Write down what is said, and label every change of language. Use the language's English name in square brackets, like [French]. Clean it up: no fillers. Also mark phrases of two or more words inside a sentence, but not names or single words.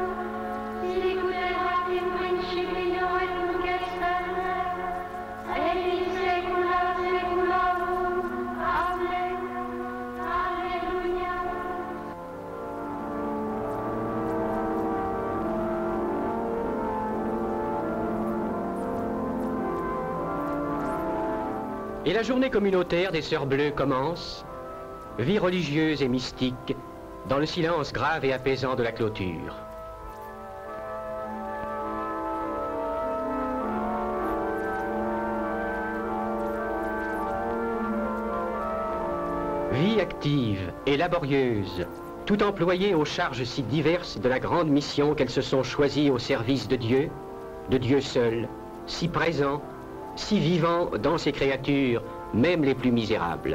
[Latin] sicut erat in principio et nunc et semper, et in saecula saeculorum. Amen. Alleluia. [French] Et la journée communautaire des Sœurs Bleues commence, vie religieuse et mystique, dans le silence grave et apaisant de la clôture. Vie active et laborieuse, tout employée aux charges si diverses de la grande mission qu'elles se sont choisies au service de Dieu seul, si présent, si vivant dans ses créatures, même les plus misérables.